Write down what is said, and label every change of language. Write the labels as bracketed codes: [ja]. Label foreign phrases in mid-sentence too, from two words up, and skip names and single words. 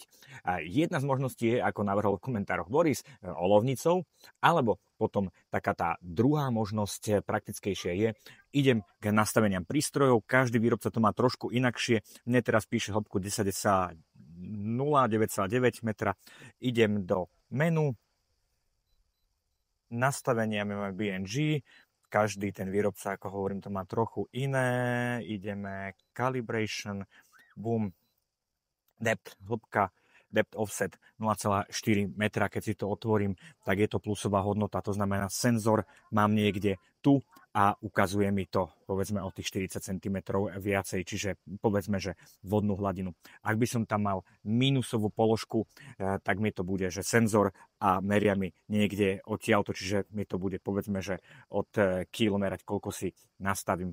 [sk] A jedna z možností je, ako navrhol v komentároch Boris, olovnicou, alebo potom taká tá druhá možnosť praktickejšia je, idem k nastaveniam prístrojov, každý výrobca to má trošku inakšie, mne teraz píše hĺbku 10,0, 9,9 metra, idem do menu, nastavenia máme BNG, každý ten výrobca, ako hovorím, to má trochu iné, ideme [en] calibration, boom, depth, [sk] hĺbka, [en] depth offset [sk] 0,4 metra, keď si to otvorím, tak je to plusová hodnota, to znamená senzor mám niekde tu a ukazuje mi to, povedzme, o tých 40 cm viacej, čiže povedzme, že vodnú hladinu. Ak by som tam mal mínusovú položku, tak mi to bude, že senzor a meria mi niekde odtiaľto, čiže mi to bude, povedzme, že od kilo merať, koľko si nastavím.